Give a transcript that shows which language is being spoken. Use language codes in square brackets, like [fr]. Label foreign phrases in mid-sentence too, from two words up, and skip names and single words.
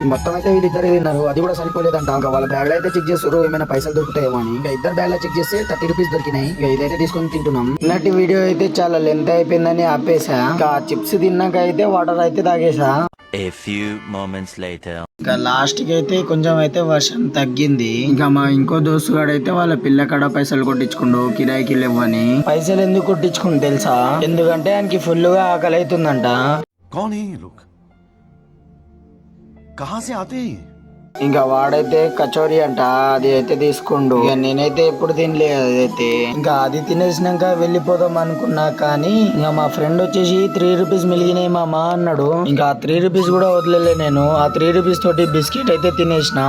[te] మొత్తం అయితే వీళ్ళిద్దరు తిన్నారు, అది కూడా సరిపోలేదంట. ఇంకా వాళ్ళ బ్యాగ్ అయితే చెక్ చేస్తారు ఏమైనా పైసలు దొరుకుతాయేమో అని. ఇంకా ఇద్దరు బ్యాగ్ లో చెక్ చేస్తే 30 రూపీస్ దొరికినాయి. ఇంకా ఇదైతే తీసుకొని తింటున్నాం. ఇలాంటి వీడియో అయితే చాలా లెంత్ అయిపోయిందని ఆపేసా. ఇంకా చిప్స్ తిన్నాక అయితే వాటర్ అయితే తాగేసా. [en] A few moments later. [te] ఇంకా లాస్ట్ కి అయితే కొంచెం అయితే వర్షం తగ్గింది. ఇంకా మా ఇంకో దోస్తు గాడైతే వాళ్ళ పిల్ల కాడ పైసలు కొట్టించుకుండు కిరాయికి లేవని. పైసలు ఎందుకు కొట్టించుకుండు తెలుసా? ఎందుకంటే ఆయనకి ఫుల్ గా ఆకలి అవుతుందంట. [hi] कौन है ये लोग? कहाँ से आते हैं? [te] ఇంకా వాడైతే కచోరీ అంట, అది అయితే తీసుకుండు. ఇక నేనైతే ఎప్పుడు తినలేదు అదైతే. ఇంకా అది తినేసినాక వెళ్ళిపోదాం అనుకున్నా, కానీ ఇంకా మా ఫ్రెండ్ వచ్చేసి 3 రూపీస్ మిలిగినాయి మామా అన్నాడు. ఇంకా 3 రూపీస్ కూడా వదిలేలే నేను. ఆ 3 రూపీస్ తోటి బిస్కెట్ అయితే తినేసినాం.